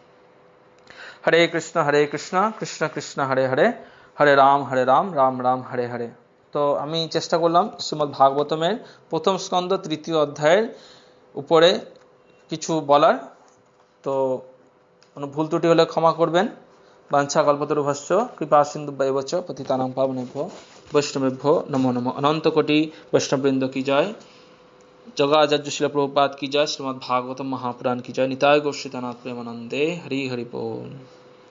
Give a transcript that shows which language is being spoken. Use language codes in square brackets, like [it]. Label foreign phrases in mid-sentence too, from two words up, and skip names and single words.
[sa] হরে কৃষ্ণ কৃষ্ণ কৃষ্ণ হরে হরে, হরে রাম রাম রাম হরে হরে। [bn] তো আমি চেষ্টা করলাম শ্রীমদ্ ভাগবতমের প্রথম স্কন্ধ 3য় অধ্যায়ের উপরে কিছু বলার। তো কোনো ভুল ত্রুটি হলে ক্ষমা করবেন। [sa] বাঞ্ছা কল্পতরুভ্যশ্চ কৃপা সিন্ধুভ্যেব চ পতিতানাং পাবনেভ্যো বৈষ্ণবেভ্যো নমো নমঃ। অনন্ত কোটি বৈষ্ণববৃন্দ [hi] की जय। जगाचार्य शिल प्रभुपाद की जय। श्रीमद् भागवतम महापुराण की जय। [bn] নিতায় গৌর শ্রীনাথ প্রেমানন্দে। হরি হরি বোল।